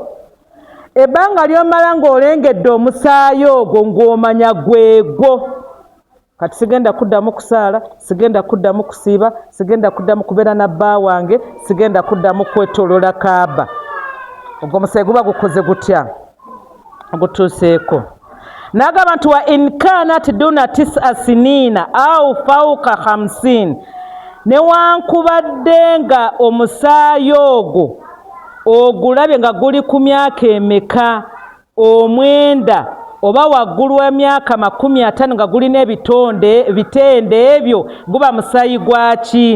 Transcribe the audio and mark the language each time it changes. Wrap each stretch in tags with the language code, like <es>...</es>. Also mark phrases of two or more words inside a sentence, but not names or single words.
<lg>Ebbanga ly'omala ng'olengedde omusaayi ogwo ng'omanya gwegwo. Kati sigenda kuddamu kusaala, sigenda kuddamu kusiiba, sigenda kuddamu kubeera na bba wange, sigenda kuddamu kwetoolola kaaba. Ogwo omusaayi guba gukoze gutya? Gutuuseeko. N'agamba nti</lg> <ar>وإن كانت دون 9 سنين أو فوق 50,</ar> <lg>newankubadde nga omusaayi ogwo ogulabye nga guli ku myaka emeka? 9 oba waggulu w'emyaka 50 nga gulina ebitendo ebyo, guba musaayi gwaki?</lg>